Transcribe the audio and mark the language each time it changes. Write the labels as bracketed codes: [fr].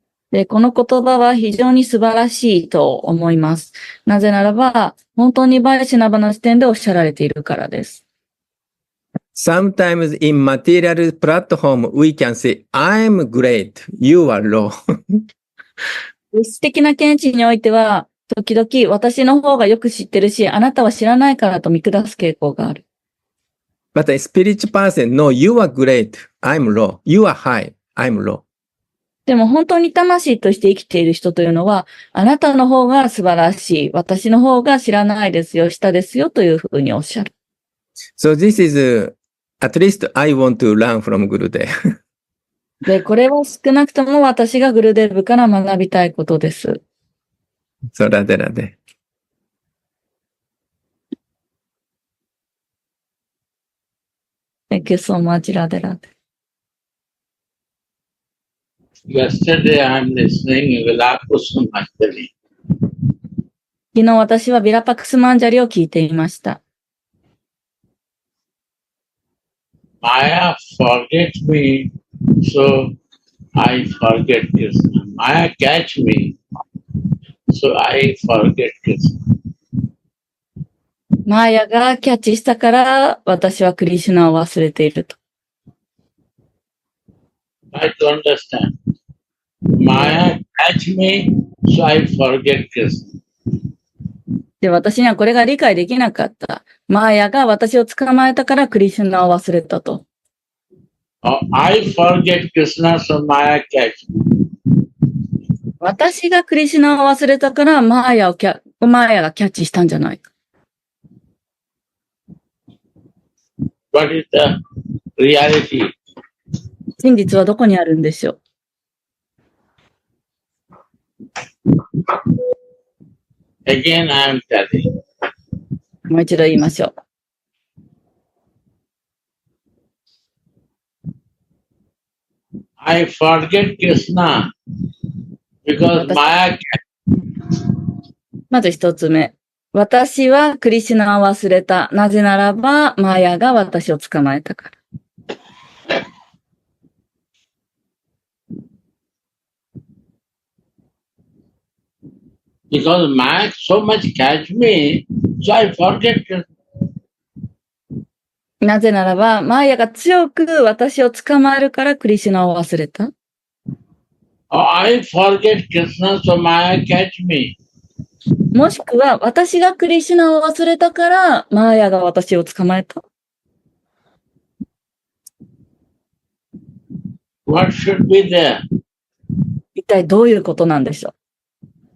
[ja] で、この言葉は非常に素晴らしいと思います。なぜならば、本当にバイシナバの視点でおっしゃられているからです。 [en] Sometimes in material platform we can say, I'm great, you are low. [ja] 物質的な見地においては、時々私の方がよく知ってるし、あなたは知らないからと見下す傾向がある。 [en] But a spiritual person, no, you are great, I'm low. You are high, I'm low. [ja] でも本当に魂として生きている人というのは、あなたの方が素晴らしい、私の方が知らないですよ、下ですよというふうにおっしゃる。 [en] So this is, at least I want to learn from Gurudev. [ja] で、これは少なくとも私がグルデブから学びたいことです。 [en] So Radhe Radhe. Thank you so much, ラデラデ。 Yesterday I am listening Vilakusum Manjari. [ja] 昨日私はビラパクスマンジャリを聞いていました。 [en] Maya forget me, so I forget Krishna. Maya catch me, so I forget Krishna. [ja] マーヤがキャッチしたから私はクリシュナを忘れていると。 [en] I don't understand. Maya catch me, so I forget Krishna. [ja] で、私にはこれが理解できなかった。マーヤが私を捕まえたからクリシュナを忘れたと。 [en] I forget Krishna, so Maya catch me. [ja] 私がクリシュナを忘れたからマーヤがキャッチしたんじゃないか。 [en] What is the reality? [ja] 真実はどこにあるんでしょう。 [en] Again I am telling. [ja] もう一度言いましょう。 [en] I forget Krishna because Maya catch me. [ja] まず一つ目。私はクリシュナを忘れた。なぜならば、マーヤが私を捕まえたから。 [en] Because Maya so much catch me, so I forget Krishna. [ja] なぜならば、マーヤが強く私を捕まえるからクリシュナを忘れた。 [en] I forget Krishna, so Maya catch me. [ja] もしくは、私がクリシュナを忘れたから、マーヤが私を捕まえた。 [en] What should be there? [ja] 一体どういうことなんでしょう。